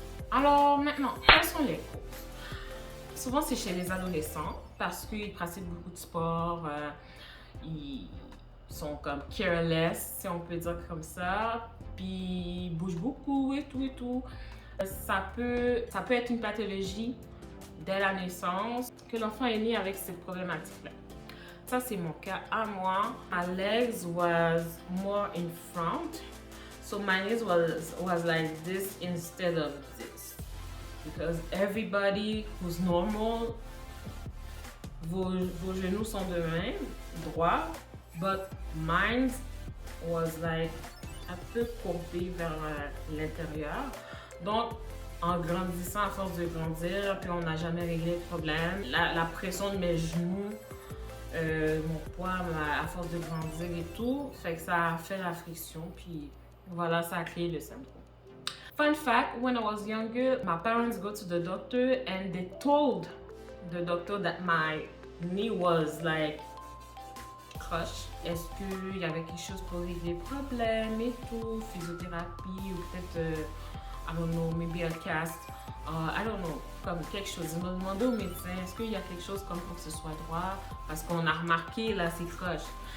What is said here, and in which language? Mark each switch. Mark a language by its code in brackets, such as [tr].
[fr] Alors maintenant, quelles sont les causes? Souvent, c'est chez les adolescents parce qu'ils pratiquent beaucoup de sport, ils sont comme careless, si on peut dire comme ça, puis ils bougent beaucoup et tout. Ça peut être une pathologie dès la naissance, que l'enfant est né avec cette problématique-là. Ça, c'est mon cas à moi. [en] My legs was more in front. So my knees was like this instead of this. Because everybody who's normal, [fr] vos genoux sont de même, droit, [en] but mine was like [fr] un peu courbé vers l'intérieur. Donc, en grandissant, à force de grandir, puis on n'a jamais réglé le problème. La pression de mes genoux, mon poids, à force de grandir et tout, fait que ça a fait la friction, puis voilà, ça a créé le syndrome. [en] Fun fact, when I was younger, my parents go to the doctor and they told the doctor that my knee was like crushed. [fr] Est-ce qu'il y avait quelque chose pour régler le problème et tout, physiothérapie ou peut-être, [en] I don't know, maybe a cast, I don't know, [fr] comme quelque chose. Ils m'ont demandé au médecin, est-ce qu'il y a quelque chose comme pour que ce soit droit, parce qu'on a remarqué là, c'est croche.